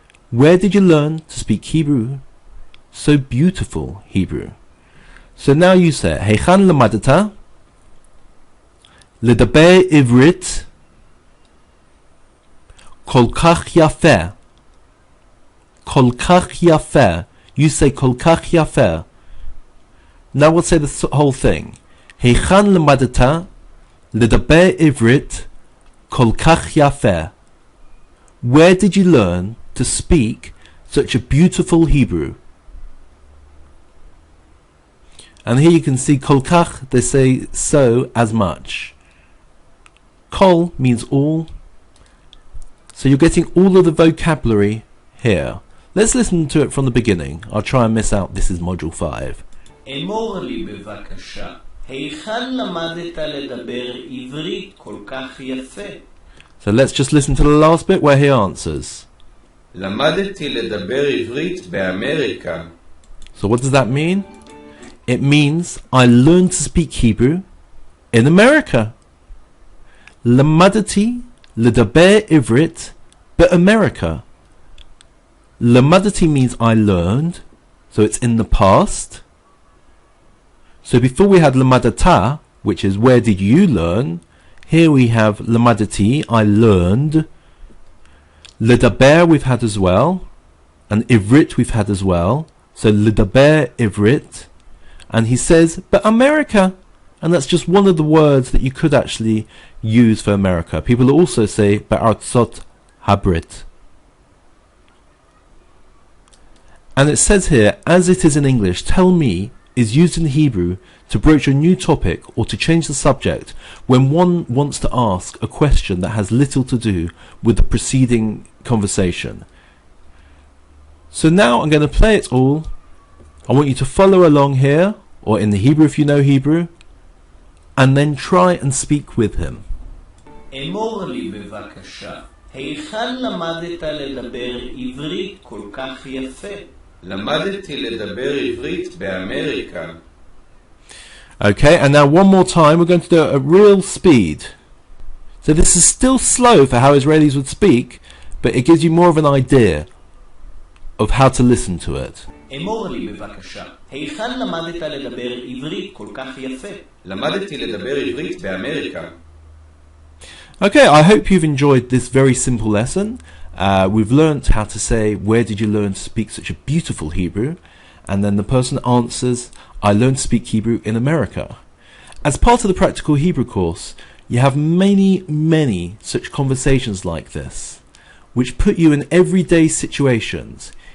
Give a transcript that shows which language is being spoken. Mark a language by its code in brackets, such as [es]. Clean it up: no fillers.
[en] Where did you learn to speak Hebrew? So beautiful Hebrew. So now you say, [he] היכן למדת לדבר עברית כל כך יפה. כל כך יפה. [en] You say [he] כל כך יפה. [en] Now we'll say the whole thing. [he] היכן למדת לדבר עברית כל כך יפה. [en] Where did you learn to speak such a beautiful Hebrew? And here you can see kol kach, they say so as much. Kol means all. So you're getting all of the vocabulary here. Let's listen to it from the beginning. I'll try and miss out. This is module 5. [he] אמור לי בבקשה, היכן למדת לדבר עברית כל כך יפה? [en] So let's just listen to the last bit where he answers. [he] למדתי לדבר עברית באמריקה. [en] So what does that mean? It means I learned to speak Hebrew in America. [he] למדתי לדבר עברית באמריקה. [en] למדתי means I learned, so it's in the past. So before we had למדת, which is where did you learn, here we have למדתי, I learned. לדבר we've had as well, and עברית we've had as well. [he] So לדבר עברית. [en] And he says, but America. And that's just one of the words that you could actually use for America. People also say, [he] בארצות הברית. [en] And it says here, as it is in English, tell me is used in Hebrew to broach a new topic or to change the subject when one wants to ask a question that has little to do with the preceding conversation. So now I'm going to play it all. I want you to follow along here, or in the Hebrew if you know Hebrew, and then try and speak with him. [he] אמור לי בבקשה, היכן למדת לדבר עברית כל כך יפה? למדתי לדבר עברית באמריקה. [en] Okay, and now one more time we're going to do it at real speed. So this is still slow for how Israelis would speak, but it gives you more of an idea of how to listen to it. [he] אמור לי בבקשה, היכן למדת לדבר עברית כל כך יפה? למדתי לדבר עברית באמריקה. [en] Okay, I hope you've enjoyed this very simple lesson. We've learnt how to say, where did you learn to speak such a beautiful Hebrew? And then the person answers, I learned to speak Hebrew in America. As part of the Practical Hebrew course, you have many such conversations like this, which put you in everyday situations.